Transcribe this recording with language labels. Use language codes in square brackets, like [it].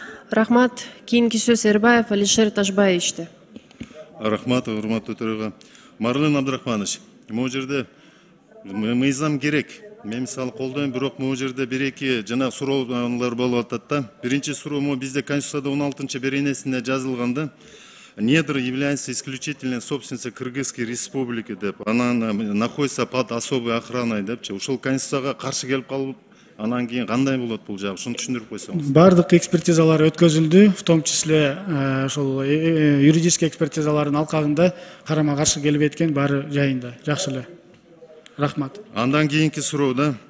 [ky] Рахмат. Кийинки сөз Эрбаев Алишер Ташбаевичте. Рахмат, урматтуу төрага. Марлен Абдрахманович, могу жерде мыйзам керек. Мен мисалы колдойм, бирок могу жерде бир-эки жана суроолор болуп атат да. Биринчи суроо бизде Конституцияда 16-чы беренесинде жазылганда [ru] недр является исключительной собственностью Кыргызской республики [ky] деп. [ru] Она находится под особой охраной депчи. [ky] Ушул Конституцияга каршы келип калып, анан кийин кандай болот бул жагы? Ушуну түшүндүрүп койсоңуз. Бардык экспертизалар өткөзүлдү, [ru] в том числе [ky] ошол юридический экспертизалардын алкагында карама каршы келип эткен баары жайында. Жакшы эле. Рахмат. Андан кийинки суроо да.